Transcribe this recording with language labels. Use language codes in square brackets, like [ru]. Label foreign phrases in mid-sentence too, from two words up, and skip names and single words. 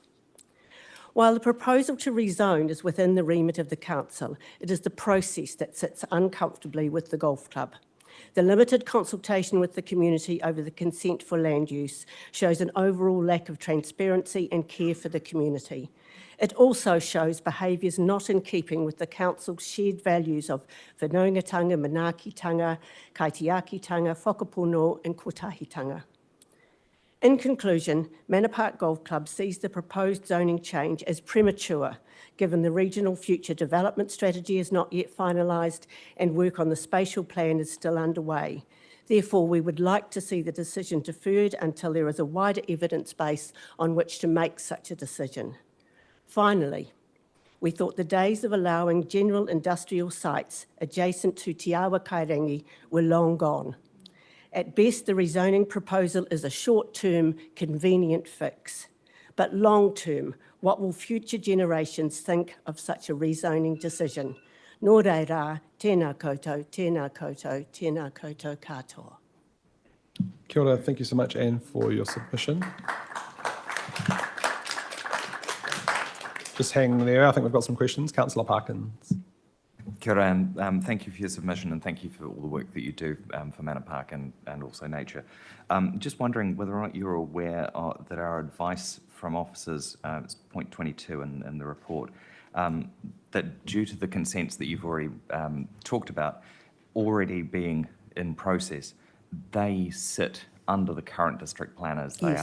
[en] While the proposal to rezone is within the remit of the Council, it is the process that sits uncomfortably with the golf club. The limited consultation with the community over the consent for land use shows an overall lack of transparency and care for the community. It also shows behaviours not in keeping with the Council's shared values of [mi] whanaungatanga, manaakitanga, kaitiakitanga, whakapono [en] and kotahitanga. In conclusion, Manor Park Golf Club sees the proposed zoning change as premature, given the regional future development strategy is not yet finalised and work on the spatial plan is still underway. Therefore, we would like to see the decision deferred until there is a wider evidence base on which to make such a decision. Finally, we thought the days of allowing general industrial sites adjacent to Te Awa Kairangi were long gone. At best, the rezoning proposal is a short-term, convenient fix. But long-term, what will future generations think of such a rezoning decision? [mi] Nō reira, tēnā koutou, tēnā koutou, tēnā koutou katoa. Kia ora, [en] thank you so much, Anne, for your submission. Just hang there. I think we've got some questions. Councillor Parkins. [mi] Kia ora, [en] and thank you for your submission and thank you for all the work that you do for Manor Park and also nature. Just wondering whether or not you're aware that our advice from officers, point 22 in the report, that due to the consents that you've already talked about already being in process, they sit under the current district plan as they